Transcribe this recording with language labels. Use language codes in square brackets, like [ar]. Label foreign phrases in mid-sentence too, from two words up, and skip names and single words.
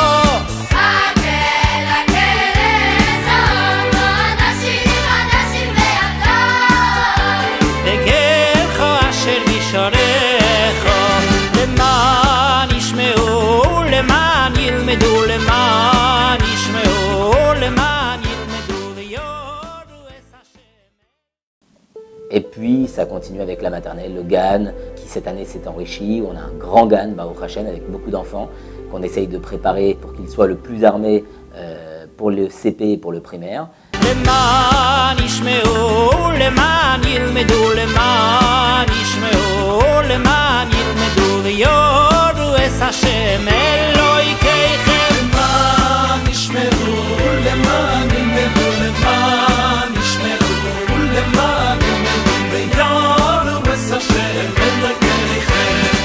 [he] אגרך אשר בשעריך למען ישמעו למען ילמדו למען ישמעו למען ילמדו ויורו את השם. [fr] Et puis ça continue avec la maternelle, le GAN, qui cette année s'est enrichi. On a un grand GAN, [he] ברוך השם, [fr] avec beaucoup d'enfants, qu'on essaye de préparer pour qu'ils soient le plus armés pour le CP et pour le primaire. [he] למען ישמעו למען ילמדו למען ישמעו למען ילמדו ויורו את השם אלוהיכם למען ישמעו למען ילמדו למען ישמעו למען ילמדו ויורו את השם אלוהיכם